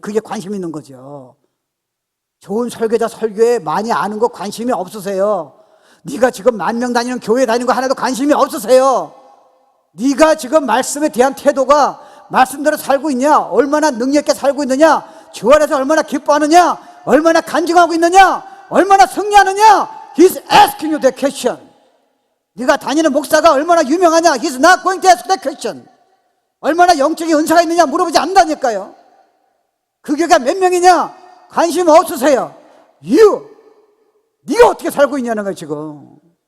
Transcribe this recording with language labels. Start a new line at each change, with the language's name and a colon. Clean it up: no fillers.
Korean: 그게 관심 있는 거죠. 좋은 설교자 설교에 많이 아는 거 관심이 없으세요. 네가 지금 10,000명 다니는 교회 다니는 거 하나도 관심이 없으세요. 네가 지금 말씀에 대한 태도가 말씀대로 살고 있냐, 얼마나 능력 있게 살고 있느냐, 주 안에서 얼마나 기뻐하느냐, 얼마나 간증하고 있느냐, 얼마나 승리하느냐.
English: He's asking you that question.
Korean: 네가 다니는 목사가 얼마나 유명하냐,
English: He's not going to ask that question.
Korean: 얼마나 영적인 은사가 있느냐 물어보지 않는다니까요. 그 교회가 몇 명이냐 관심 없으세요. 네가 어떻게 살고 있냐는 거예요 지금.